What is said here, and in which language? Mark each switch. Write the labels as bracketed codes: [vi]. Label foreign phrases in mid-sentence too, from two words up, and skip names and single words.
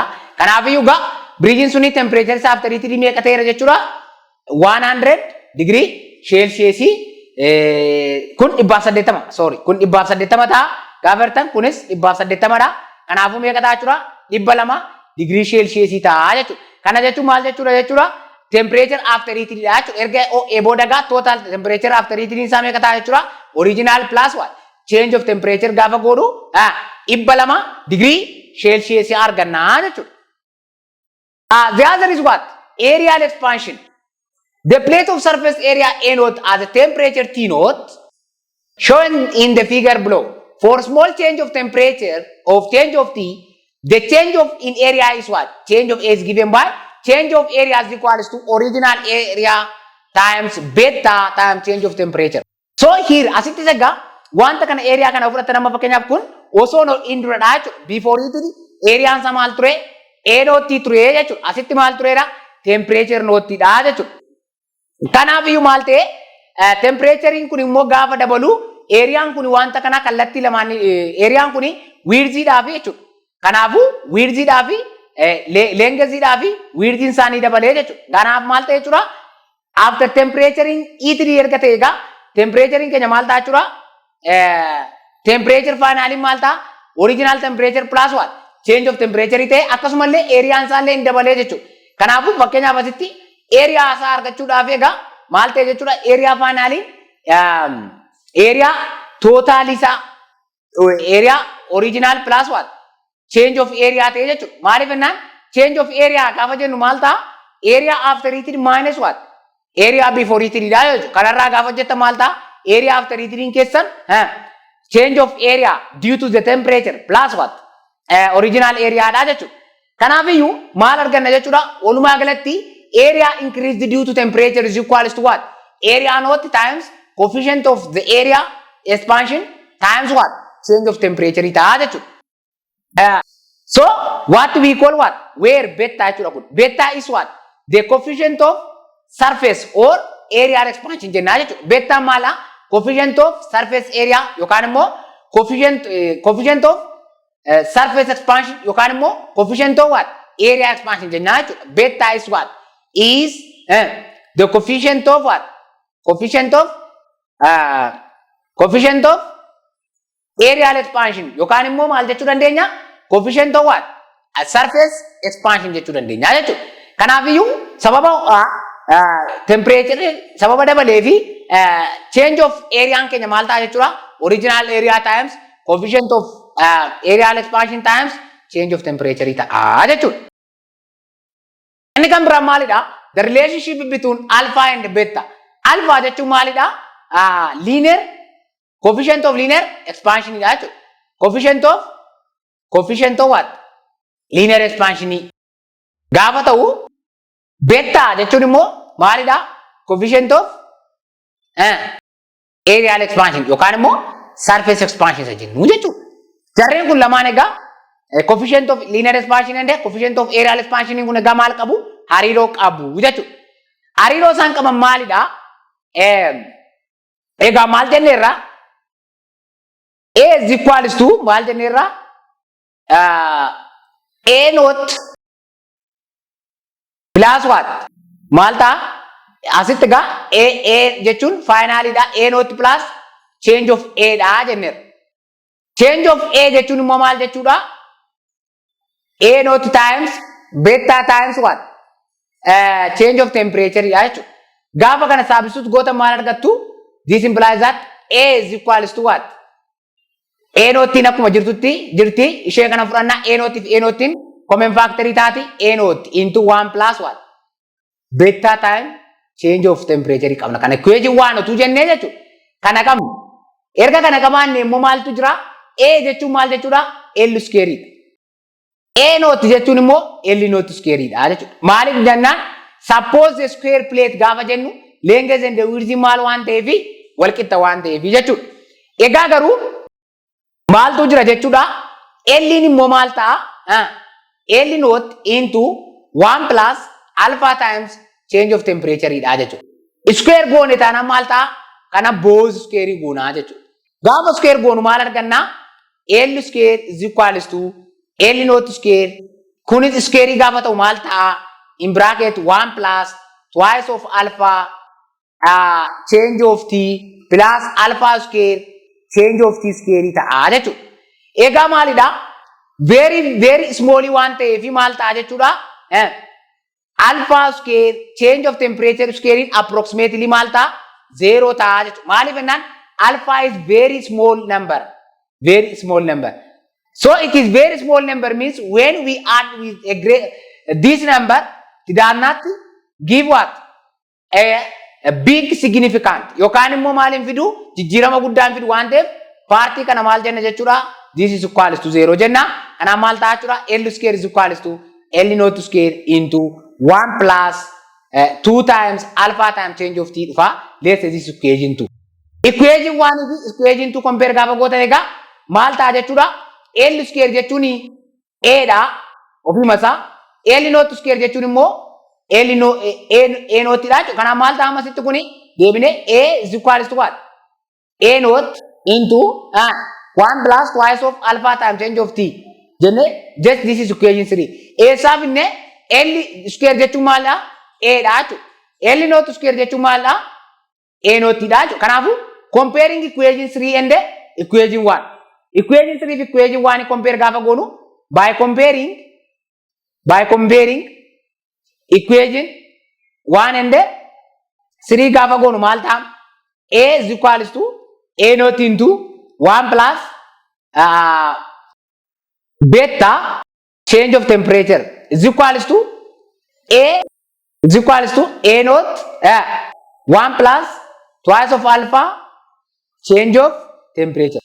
[om] Kanaafiyyuu egaa bridging suni temperature isaa [en] after heating [om] meeqa ta'eera jechuudha [en] 100 degree Celsius [om] kun 180 sorry kun 180 ta'a gaafartan kunis 180 dha. Kanaafuu meeqa ta'a jechuudha [en] 200 degree Celsius [om] ta'a jechuudha. Kana jechuun maal jechuudha [en] temperature after heating [om] dha jechuudha. Erga booda egaa [en] total temperature after heating [om] isaa meeqa ta'a jechuudha [en] original plus what? Change of temperature [om] gaafa godhu [en] 200 degree Celsius [om] arganna jechuudha. [en] The other is what? Areal expansion. The plate of surface area A naught as a temperature T naught shown in the figure below. For small change of temperature of change of T, the change of in area is what? Change of A is given by change of area is equal to original area times beta times change of temperature. So here [om] asitti sagga wanta kana area kana ofirratti nama fakkeenyaaf kun osoo no indura dha jechuudha. [en] Before it [om] area sa maal ture [en] A naught [om] ture jechuudha. Asitti maal tureera [en] temperature naught [om] dha jechuudha. Kanaafiyyuu maal ta'e temperaturein kun immoo gaafa dabalu areaan kun wanta kana kallattii lamaan areaan kun widthidhaafi jechuudha. Kanaafuu widthidhaafi lengthidhaafi widthin isaanii dabalee jechuudha. Kanaaf maal ta'e jechuudha after temperaturein E3 erga ta'e egaa temperaturein keenya maal ta'a jechuudha [en] temperature finally [om] maal ta'a [en] original temperature plus what? Change of temperature [om] ta'e akkasumallee areaan isaallee hin dabalee jechuudha. Kanaafuu fakkeenyaaf asitti area isaa argachuudhaaf egaa maal ta'e jechuudha [en] area finally [om] area total isaa [en] area original plus what? Change of area [om] ta'e jechuudha. Maaliif jennaan [en] change of area [om] gaafa jennu maal ta'a [en] area after heating minus what? Area before heating [om] dha jechuudha. Kanarraa gaafa jetta maal ta'a [en] area after heating keessan change of area due to the temperature plus what? Original area [om] dha jechuudha. Kanaafiyyuu maal arganna jechuudha walumaa galatti [en] area increased due to temperature is equal to what? Area naught times coefficient of the area expansion times what? Change of temperature [om] ta'a jechuudha. [en] So what we call what? Where beta jechuudha. Beta is what? The coefficient of surface or area expansion [om] jennaa jechuudha. [en] Beta maala coefficient of surface area [om] yookaan immoo [en] coefficient of surface expansion [om] yookaan immoo [en] coefficient of what? Area expansion [om] jennaa jechuudha. [en] Beta is what? Is the coefficient of what? Coefficient of aerial expansion [om] yookaan immoo maal jechuu dandeenya? [en] Coefficient of what? Surface expansion [om] jechuu dandeenya jechuudha. Kanaafiyyuu sababa temperature sababa dabalee fi [en] change of area [om] keenya maal ta'a jechuudha? [en] Original area times coefficient of aerial expansion times change of temperature [om] ta'a jechuudha. Inni kan biraa maalidha? [en] The relationship between alpha and beta. [om] Alpha jechuun maalidha? [en] Linear coefficient of linear expansion [om] dha jechuudha. [en] Coefficient of what? Linear expansion. [om] Gaafa ta'u beta jechuun immoo maalidha? [en] Coefficient of aerial expansion [om] yookaan immoo [en] surface expansion [om] isa jennu jechuudha. Jarreen kun lamaan egaa [en] coefficient of linear expansion and coefficient of aerial expansion [om] kun egaa maal qabu? Hariiroo qabu jechuudha. Hariiroo isaan qaban maalidha? Egaa maal jenneerra? [en] A is equals to [om] maal jenneerra? [en] A naught plus what? [om] Maal ta'a? Asitti egaa A jechuun finalidha. [en] A naught plus change of A [om] dha jenneerra. [en] Change of A [om] jechuun immoo maal jechuudha? [en] A naught times beta times what? Change of temperature [om] dha jechuudha. Gaafa kana saabisuutti goota maal argattu? [en] This implies that A is equals to what? [om] A naughtiin akkuma jirti ishee kana fudhannaa [en] A naught [om] fi A naughtiin [en] common factor [om] taati [en] A naught into 1 plus what? Beta time change of temperature qabna. [om] Kana equation 1 utuu jennee jechuudha. Kana qabna. Erga kana qabaanne immoo maaltu jira? A jechuun maal jechuudha? [en] L square dha. A naught [om] jechuun immoo [en] L naught square [om] dha jechuudha. Maaliif jennaan? [en] Suppose the square plate [om] gaafa jennu [en] length and width [om] maal waan ta'eef wal qixa waan ta'eef jechuudha. Egaa garuu maaltu jira jechuudha? L immoo maal ta'a? [en] L naught into 1 plus alpha times change of temperature [om] dha jechuudha. Square goone taana maal ta'a? Kana both square goonaa jechuudha. Gaafa square goonu maal argannaa? [en] L square is equals to L naught square. [om] Kunis square gaafa ta'u maal ta'a? [en] In bracket 1 plus twice of alpha change of t plus alpha square change of t square [om] ta'a jechuudha. Egaa maalidha? [en] Very small [om] waan ta'eef maal ta'a jechuudha? [en] Alpha square change of temperature square approximately [om] maal ta'a? 0 ta'a jechuudha. Maaliif jennaan? [en] Alpha is very small number. Very small number. So it is very small number means when we add with this number, it does not give what? A big significant. [om] Yookaan immoo maaliin fidu? Jijjiirama guddaan fidu waan ta'eef paartii kana maal jenna jechuudha? [en] This is equals to 0 jenna. [om] Kanaaf maal ta'a jechuudha? [en] L square is equals to L naught square into 1 plus 2 times alpha times change of t dhufa. Let's say this is equation 2. [om] Equation 1 fi equation 2 compare gaafa gootan egaa maal ta'a jechuudha? [en] L square [om] jechuun A dha ofuma isaa. [en] L naught square [om] jechuun immoo [en] A naught [om] dha jechuudha. Kanaaf maal ta'a amasitti kuni deebine [en] A is equals to what? A naught into 1 plus twice of alpha times change of t. Jenne just this is equation 3. [om] A isaaf inne [en] L square [om] jechuun maal dha? A dha jechuudha. [en] L naught square [om] jechuun maal dha? [en] A naught [om] dha jechuudha. [en] Kanaafu comparing equation 3 and equation 1. Equation 3 fi equation 1 compare [om] gaafa goonu [en] by comparing equation 1 and 3 [om] gaafa goonu maal ta'a? [en] A is equals to A naught into 1 plus beta change of temperature is equals to A naught 1 plus twice of alpha change of temperature.